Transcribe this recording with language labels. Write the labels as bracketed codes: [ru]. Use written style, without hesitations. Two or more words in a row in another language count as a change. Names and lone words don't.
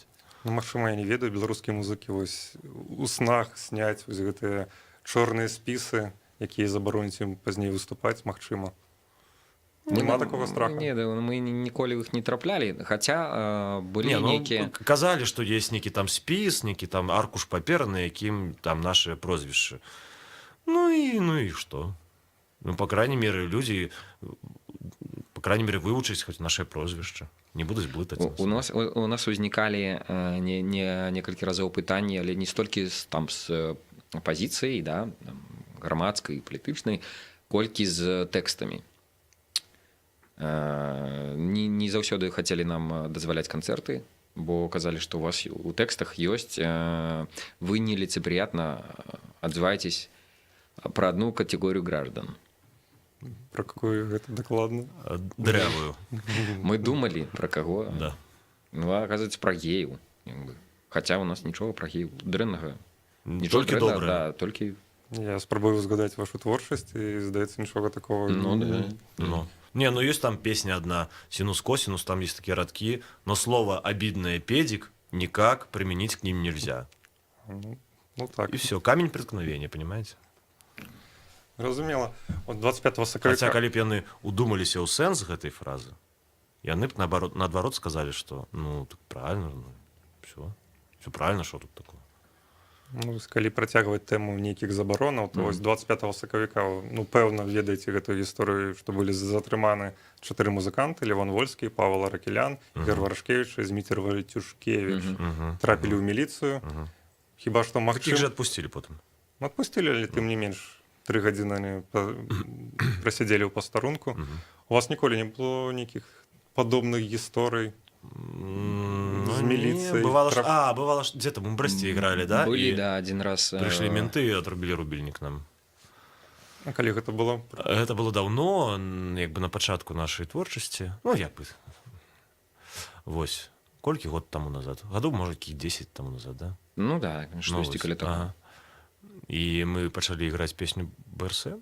[be] Ну, магчыма, я не ведаю, беларускія музыкі вось у снах сняць вось гэтыя чорныя спісы, якія забароняць ім пазней выступаць, магчыма. Нема такога страху? Не, мы ніколі іх не траплялі, хаця былі нейкія... Казалі, што ёсць нейкі там спіс, нейкі там аркуш паперы, на якім там нашыя прозвішчы. Ну і што? Ну, [ru] по крайней мере, [be] людзі, вывучаць хоць нашае прозвішча. Не будуць блытаць нас. У нас узнікалі некалькі разоў пытанні, але не столькі там з апазіцыяй, да, грамадскай, палітычнай, колькі з тэкстамі. Не заўсёды хацелі нам дазваляць канцэрты, бо казалі, што у вас у тэкстах ёсць, вы нелицеприятно адзываецесь пра адну катэгорыю граждан. [ru] Про какую [be] гэта дакладна? Дрявую. Мы думалі, пра каго. Да. Ну, аказваецца, пра геяў. Хаця у нас нічога пра геяў дрэннага. Толькі добра. Да, толькі... Я спрабую згадаць вашу творчасць, і, здаецца, нічога такого... [ru] Не, [be] ёсць там [ru] песня одна, синус-косинус, там есть такие радки, но слово «обидное педик» никак применить к ним нельзя. [be] Ну так. [ru] И все, камень преткновения, понимаете? [be] Разумела. От 25 сакавіка... Хаця, калі б яны удумаліся ў сэнс гэтай фразы, яны б, наадварот, сказалі, што, [ru] так правильно, все правильно, що тут такое? [be] Ну, калі працягваць тэму нейкіх забаронаў, то вось 25 сакавіка, пэўна, ведаеце гэтую гісторыю, што былі затрыманы 4 музыканты: Левон Вольскі, Павел Аракелян, Ігор Варашкевіч і Зміцер Валетюшкевіч. Трапілі ў міліцыю. Хіба што магчыма... Іх жа адпусцілі потым. Адпусцілі, але тым не менш 3 гадзіны прасядзелі ў пастарунку. У вас ніколі не было нейкіх падобных гісторый з міліцыяй? [ru] Бывало, где-то мы в Бресте играли, да? [be] Былі, да, [ru] один раз. Пришли менты и отрубили рубильник нам. [be] А калі гэта было? Гэта было давно, як бы на пачатку нашай творчасці. Вось. Колькі год таму назад? Гадоў, можа, 10 таму назад, да? Ну да, штосьці каля таго. І мы пачалі іграць песню БРСМ.